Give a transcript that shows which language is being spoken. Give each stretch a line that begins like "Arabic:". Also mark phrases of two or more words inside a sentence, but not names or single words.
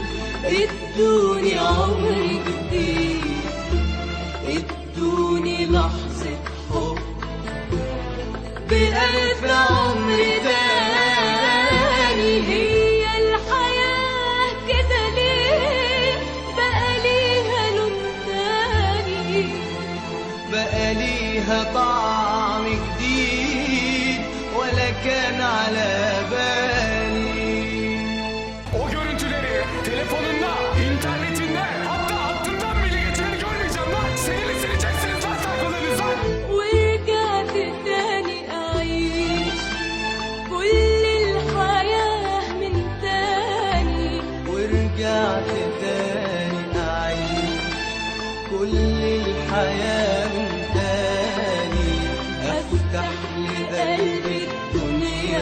Arabic: ادوني عمر جديد، ادوني لحظة حب بألف عمر تاني. هي الحياة كده ليه بقى ليها لون تاني، بقى ليها طعم جديد ولا كان على بالي.
Turkish: O görüntüleri telefonunda, internetinde, hatta hattından bile geçeni görmeyeceğim lan. Seninle sileceksiniz lan sayfalarınızdan.
Arabic: ورجعت تاني أعيش كل الحياة من تاني. ورجعت تاني أعيش كل الحياة من تاني، أفتح لقلبي الدنيا